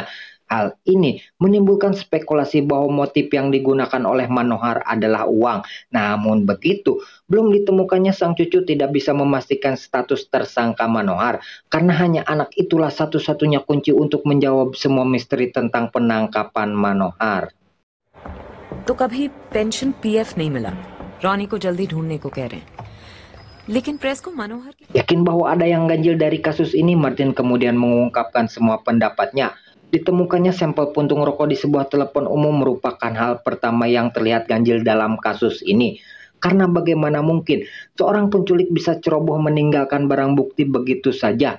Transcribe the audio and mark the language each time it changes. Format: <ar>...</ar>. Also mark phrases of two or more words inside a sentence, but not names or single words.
<id>Hal ini menimbulkan spekulasi bahwa motif yang digunakan oleh Manohar adalah uang. Namun begitu, belum ditemukannya sang cucu tidak bisa memastikan status tersangka Manohar. Karena hanya anak itulah satu-satunya kunci untuk menjawab semua misteri tentang penangkapan Manohar.</id> <hi>तो कभी पेंशन पीएफ नहीं मिला, रॉनी को जल्दी ढूंढने को कह रहे हैं, लेकिन प्रेस को मनोहर की...</hi> <id>Yakin bahwa ada yang ganjil dari kasus ini, Martin kemudian mengungkapkan semua pendapatnya. Ditemukannya sampel puntung rokok di sebuah telepon umum merupakan hal pertama yang terlihat ganjil dalam kasus ini. Karena bagaimana mungkin seorang penculik bisa ceroboh meninggalkan barang bukti begitu saja?</id>